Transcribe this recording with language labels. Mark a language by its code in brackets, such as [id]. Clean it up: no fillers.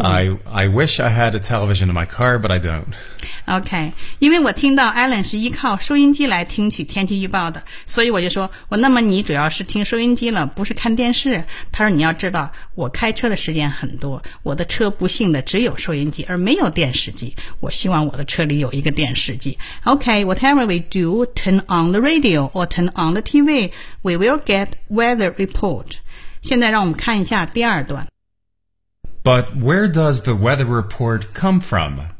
[en] I wish I had a television in my car, but I don't. [zh] Okay, 因为我听到 Alan 是依靠收音机来听取天气预报的，所以我就说，我那么你主要是听收音机了，不是看电视。他说你要知道，我开车的时间很多，我的车不幸的只有收音机，而没有电视机。我希望我的车里有一个电视机。 [en] Okay, whatever we do, turn on the radio or turn on the TV, we will get weather. Report. [zh] 现在让我们看一下第二段。 [en] But where does the weather report come from?